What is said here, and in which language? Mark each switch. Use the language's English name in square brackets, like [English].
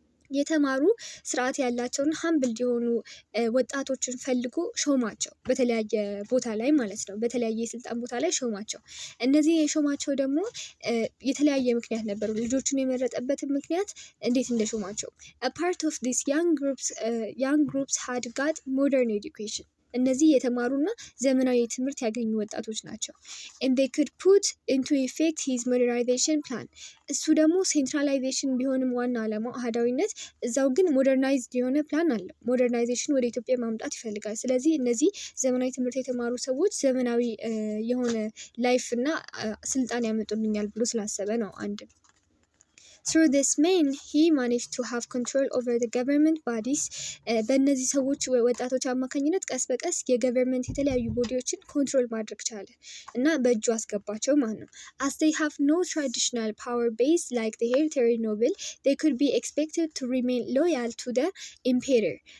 [Amharic] የተማሩ ስርዓት ያላቸውን ሀምብል የሆኑ ወጣቶችን ፈልጎ ሾማቸው በተለያየ ቦታ ላይ ማለት ነው። በተለያየ የስልጣን ቦታ ላይ ሾማቸው። እነዚህ የሾማቸው ደግሞ የተለያየ ምክንያት ነበሩ። ልጆቹን የመረጠበትን ምክንያት እንዴት እንደሾማቸው [English] A part of these young groups had got modern education. [Amharic] እነዚህ የተማሩና ዘመናዊ ትምህርት ያገኙ ወጣቶች ናቸው። [English] And they could put into effect his modernization plan. [Amharic] እሱ ደግሞ ሴንትራላይዜሽን ቢሆንም ዋና ዓላማው አሃዳዊነት እዛው ግን ሞደርናይዝድ የሆነ ፕላን አለ። ሞደርናይዜሽን ወደ ኢትዮጵያ ማምጣት ይፈልጋል። ስለዚህ እነዚህ ዘመናዊ ትምህርት የተማሩ ሰዎች ዘመናዊ የሆነ ላይፍ እና ስልጣን ያመጡልኛል ብሎ ስላሰበ ነው። አንድ [English] Through this man, he managed to have control over the government bodies. [Amharic] በእነዚህ ሰዎች ወጣቶች አማካኝነት ቀስ በቀስ የገቨርንመንት የተለያዩ ቦዲዎችን ኮንትሮል ማድረግ ቻለ እና በእጁ አስገባቸው ማለት ነው። [English] As they have no traditional power base like the hereditary noble, they could be expected to remain loyal to the emperor.